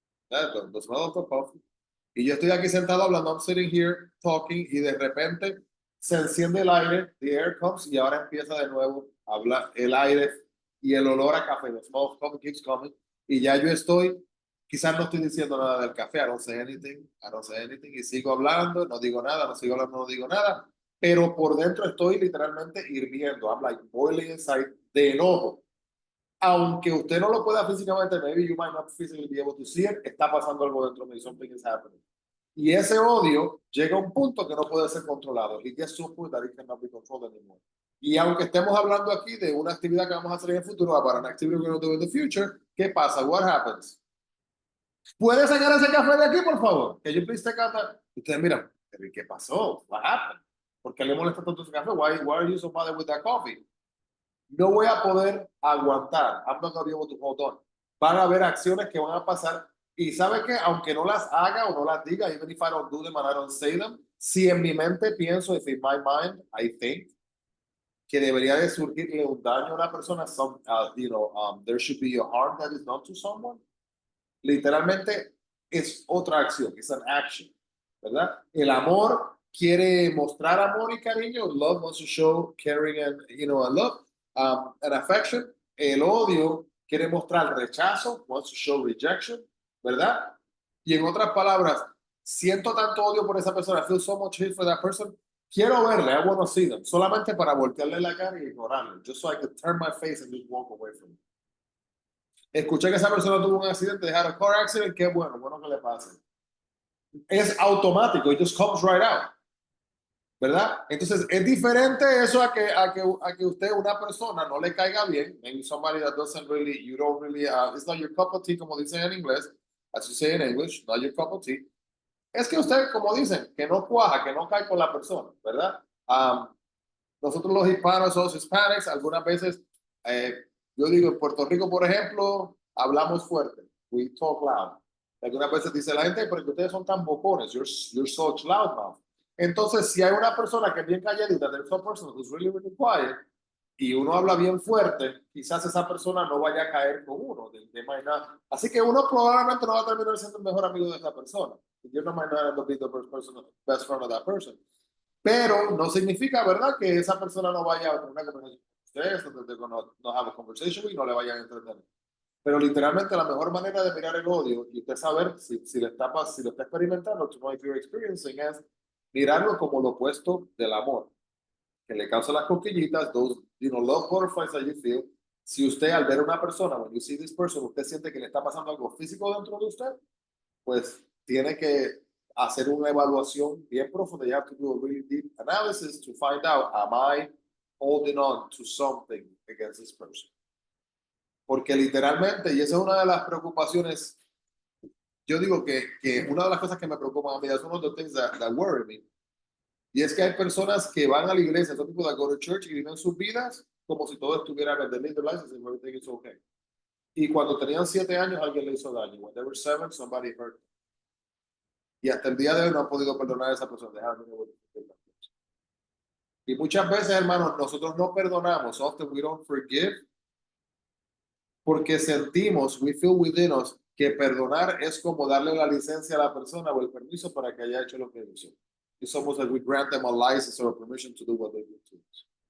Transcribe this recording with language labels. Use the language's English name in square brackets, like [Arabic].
[English] the smell of the coffee, [Spanish] y yo estoy aquí sentado hablando, [English] I'm sitting here talking, [Spanish] y de repente se enciende el aire, [English] the air comes, [Spanish] y ahora empieza de nuevo a hablar el aire y el olor a café, [English] the smell of coffee keeps coming, [Spanish] y ya yo estoy, quizás no estoy diciendo nada del café, [English] I don't say anything, [Spanish] y sigo hablando, no digo nada, no sigo hablando, no digo nada, pero por dentro estoy literalmente hirviendo, [English] I'm like boiling inside [Spanish] de enojo. Aunque usted no lo pueda físicamente, [English] maybe you might not physically be able to see it, [Spanish] está pasando algo dentro de mí, [English] something is happening. [Spanish] Y ese odio llega a un punto que no puede ser controlado. [English] It gets to a point that it cannot be controlled anymore. [Spanish] Y aunque estemos hablando aquí de una actividad que vamos a hacer en el futuro, para una actividad que [English] we're going to do in the future, [Spanish] ¿qué pasa? [English] What happens? [Spanish] ¿Puede sacar ese café de aquí, por favor? Que yo [English] please take out that. [Spanish] Ustedes miran, ¿qué pasó? [English] What happened? [Spanish] ¿Por qué le molesta tanto ese café? [English] Why are you so bothered with that coffee? [Spanish] No voy a poder aguantar. [English] I'm not going to be able to hold on. [Spanish] Van a haber acciones que van a pasar y sabe que aunque no las haga o no las diga, [English] even if I don't do them and I don't say them, [Spanish] si en mi mente pienso, [English] if in my mind I think [Spanish] que debería de surgirle un daño a una persona, [English] there should be a harm that is done to someone. [Spanish] Literalmente es otra acción, es [English] an action, [Spanish] ¿verdad? El amor quiere mostrar amor y cariño. [English] Love wants to show caring and, a love, and affection. [Spanish] El odio quiere mostrar rechazo, [English] wants to show rejection, [Spanish] ¿verdad? Y en otras palabras, siento tanto odio por esa persona, [English] I feel so much hate for that person, [Spanish] quiero verle, [English] I want to see them, [Spanish] solamente para voltearle la cara y ignorarlo, [English] just so I could turn my face and just walk away from it. [Spanish] Escuché que esa persona tuvo un accidente, [English] had a car accident, [Spanish] qué bueno, bueno que le pase. Es automático, [English] it just comes right out. [Spanish] ¿Verdad? Entonces, es diferente eso a que usted, una persona, no le caiga bien. [English] Maybe somebody that doesn't really, you don't really, it's not your cup of tea, [Spanish] como dicen en inglés, [English] as you say in English, not your cup of tea. [Spanish] Es que usted, como dicen, que no cuaja, que no cae con la persona, ¿verdad? Nosotros los hispanos, los hispanics, algunas veces, yo digo, en Puerto Rico, por ejemplo, hablamos fuerte. [English] We talk loud. [Spanish] Algunas veces dice la gente, pero que ustedes son tan bocones, [English] you're such loudmouth. [Spanish] Entonces, si hay una persona que es bien calladita, [English] there's a person who's really, really quiet, [Spanish] y uno habla bien fuerte, quizás esa persona no vaya a caer con uno. Así que uno probablemente no va a terminar siendo el mejor amigo de esa persona. [English] You no might not end up being the best friend of that person. [Spanish] Pero no significa, ¿verdad?, que esa persona no vaya a tener una conversación con ustedes, no [English] have a conversation [Spanish] y no le vayan a entender. Pero literalmente la mejor manera de mirar el odio y usted saber si lo está experimentando, [English] to know if you're experiencing, [Spanish] es mirarlo como lo opuesto del amor, que le causa las cosquillitas, [English] those, love butterflies that you feel. [Spanish] Si usted al ver a una persona, [English] when you see this person, [Spanish] usted siente que le está pasando algo físico dentro de usted, pues tiene que hacer una evaluación bien profunda. [English] You have to do a really deep analysis to find out, am I holding on to something against this person? [Spanish] Porque literalmente, y esa es una de las preocupaciones, yo digo que una de las cosas que me preocupan a mí, es [English] one of the things that worry me, [Spanish] y es que hay personas que van a la iglesia, son [English] people that go to church [Spanish] y viven sus vidas como si todo estuviera en [English] the license and everything is okay. [Spanish] Y cuando tenían 7 años, alguien le hizo daño. [English] When they were 7, somebody hurt them. [Spanish] Y hasta el día de hoy no han podido perdonar a esa persona. Y muchas veces, hermanos, nosotros no perdonamos. [English] Often we don't forgive [Spanish] porque sentimos, [English] we feel within us, [Spanish] que perdonar es como darle la licencia a la persona o el permiso para que haya hecho lo que hizo. [English] It's almost like we grant them a license or a permission to do what they did to us.